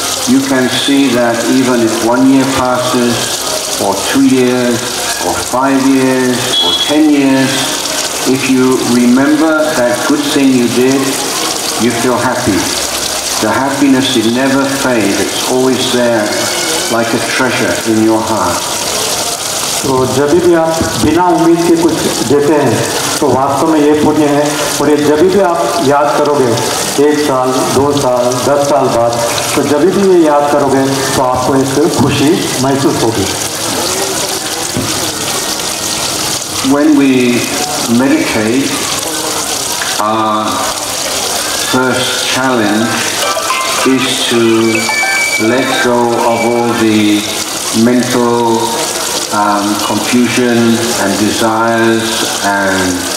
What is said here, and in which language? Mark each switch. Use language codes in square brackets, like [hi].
[en] You can see that even if 1 year passes, or 2 years, or 5 years, or 10 years, if you remember that good thing you did, you feel happy. The happiness, it never fades, it's always there like a treasure in your heart. [hi] तो जब भी आप बिना उम्मीद के कुछ देते हैं तो वास्तव में ये पुण्य है। और ये जब भी आप याद करोगे 1 साल, 2 साल, 10 साल बाद, तो जब भी ये याद करोगे तो आपको एक खुशी महसूस होगी। [en] When we meditate, our first challenge is to let go of all the mental confusion and desires and